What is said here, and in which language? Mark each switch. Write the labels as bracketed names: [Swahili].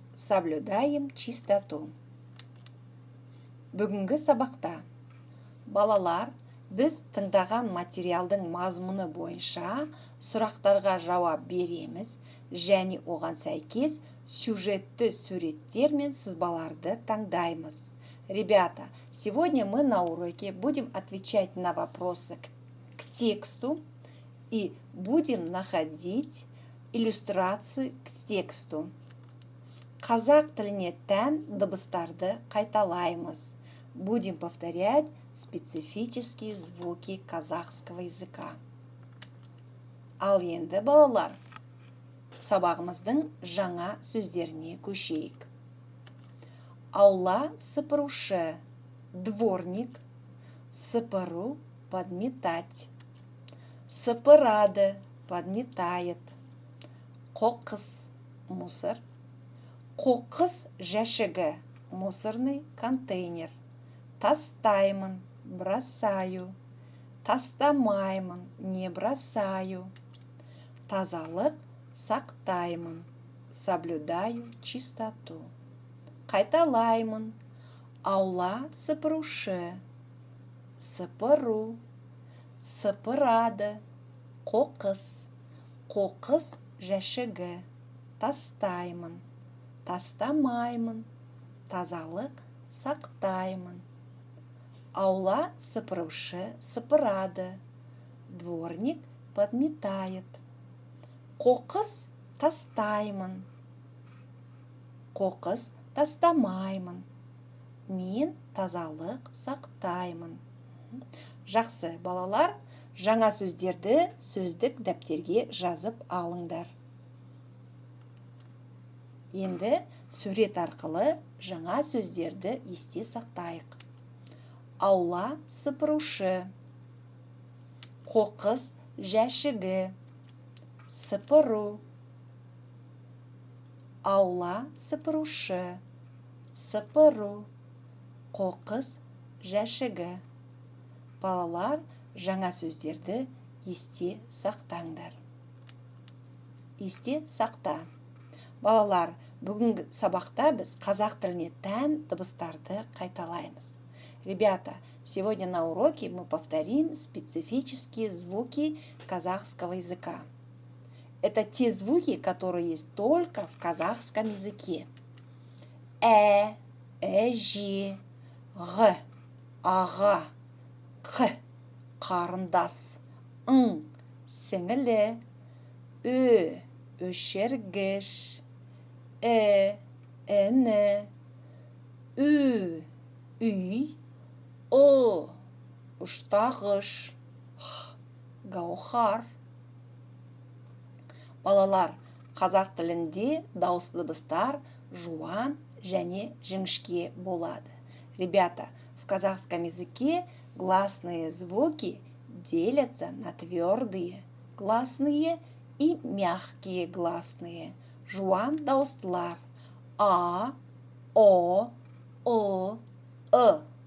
[Russian] Соблюдаем чистоту. [Kazakh] Бүгінгі сабақта балалар біз тыңдаған материалдың мазмұны бойынша сұрақтарға жауап береміз және оған сәйкес сюжетті суреттер мен сызбаларды таңдаймыз. [Russian] Ребята, сегодня мы на уроке будем отвечать на вопросы к тексту и будем находить иллюстрацию к тексту. [Kazakh] Қазақ тіліне тән дыбыстарды қайталаймыз. [Russian] Будем повторять специфические звуки казахского языка. [Kazakh] Ал енді балалар, сабағымыздың жаңа сөздеріне көшейік. Аула сыпырушы, дворник, сыпыру, подметать. Сыпырады, подметает. Қоқыс, мусор. Қоқыс жәшігі, [Russian] мусорный контейнер. [Kazakh] Тастаймын, бросаю. Тастамаймын, [Russian] не бросаю. [Kazakh] Тазалық сақтаймын, [Russian] соблюдаю чистоту. [Kazakh] Қайталаймын, аула сыпырушы, сыпыру. Сыпырады, қоқыс, қоқыс жәшігі. Тастаймын, тастамаймын, тазалық сақтаймын. Аула сыпырушы сыпырады, [Russian] дворник подметает. [Kazakh] Қоқыс тастаймын, қоқыс тастамаймын. Мен тазалық сақтаймын. Жақсы, балалар, жаңа сөздерді сөздік дәптерге жазып алыңдар. Енді сурет арқылы жаңа сөздерді есте сақтайық. Аула сыпырушы, қоқыс жәшігі, сыпыру. Аула сыпырушы, сыпыру, қоқыс жәшігі. Балалар, жаңа сөздерді есте сақтаңдар. Есте сақта. Балалар, бүгінгі сабақта біз қазақ тіліне тән дыбыстарды қайталаймыз. [Russian] Ребята, сегодня на уроке мы повторим специфические звуки казахского языка. Это те звуки, которые есть только в казахском языке. [Kazakh] Әже, ғ, аға, қ, қарындас, сіңілі, өшергіш, іні, үй, ұштағыш, гаухар. Балалар, қазақ тілінде дауысты дыбыстар жуан және жіңішке болады. [Russian] Ребята, в казахском языке гласные звуки делятся на твердые гласные и мягкие гласные. [Kazakh] Жуан дауыстылар а, о, ы.